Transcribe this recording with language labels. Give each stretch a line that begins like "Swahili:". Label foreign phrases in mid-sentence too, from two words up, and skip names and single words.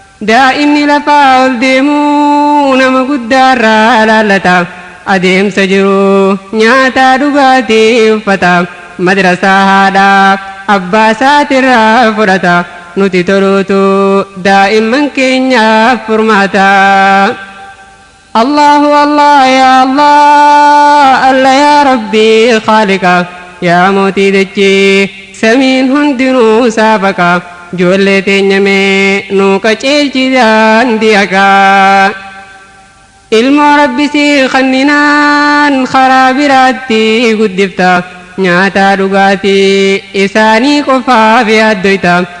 Oromo: Daa'imni lafaa ol deemuu nama guddaarraa laallata. Adeemsa jiru nyaataa dhugaatii uffata. Madrasaa haadhaa abbaa isaatirraa fudhata. Nuti toluutu daa'imman keenyaaf furmaata.
Arabic: الله الله يا الله، الله يا ربي خالقا,
Oromo: ya mootii dachee samiin hundinuu saafaqa. Ijoollee teenya mee nuu qaceelchi daandii haqaa. Ilmoo Rabbi si kanninaan karaa biraatti guddifta. Nyaataa dhugaatii isaanii qofaaf yaaddoyta.